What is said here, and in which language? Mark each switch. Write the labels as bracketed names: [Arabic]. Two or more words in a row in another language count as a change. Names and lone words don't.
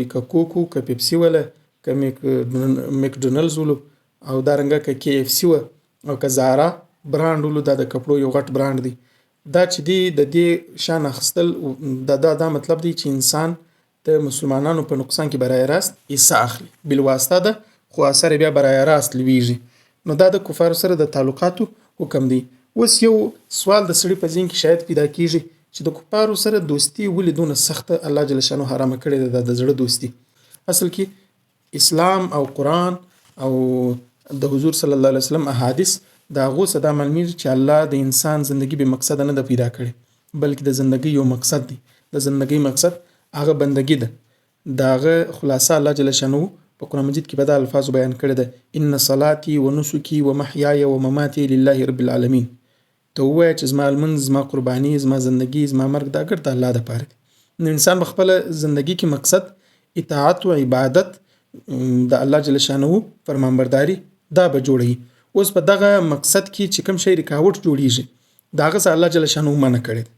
[Pashto] که کوکو، که پیپسي وله، که مکډونلډز ولو او دارنګه که کې اف سی و او که زارا برانډ ولو، دا د کپړو یو غټ برانډ دی. دا چې دی د دې شان اخیستل دا مطلب دی چې انسان د مسلمانانو په نقصان کې [Persian] برای راست [Pashto] حصه اخلي بالواسطه ده، خو اثر بیا [Persian] برای راست [Pashto] لویږي. نو دا د کفارو سره د تعلقاتو حکم دی. اوس یو سوال د سړي په ذهن کې شاید پیدا کیږي چې د کفارو سره دوستی ولې دونه سخته [Arabic] الله جل شانه [Pashto] حرامه کړې ده. د زړه دوستی اصل کې اسلام او قرآن او د حضور [Arabic] صلی الله علیه وسلم [Pashto] احادیث د هغو څخه دا معلومیږي چې الله د انسان زندگی بې مقصده نه ده پیدا کړې، بلکې د زندگی یو مقصد دی. د زندگی مقصد هغه بندگی ده. د هغه خلاصه [Arabic] الله جل شانه [Pashto] په قرآن مجید کې په دا الفاظو بیان کړی ده: [Arabic] ان صلاتي و نسکي و محیای و مماتي لله رب العالمین. [Pashto] ته ووایه چې زما لمونځ، زما قرباني، زما زندگی، زما مرګ دا ګټه الله دپاره دی. نو انسان په خپله زندگی کې مقصد اطاعت و عبادت د [Arabic] الله جل شانه [Pashto] فرمانبرداري دا به جوړوي. اوس په دغه مقصد کې چې کوم شی رکاوټ جوړیږي د هغه څخه [Arabic] الله جل شانه [Pashto] منع کړی دی.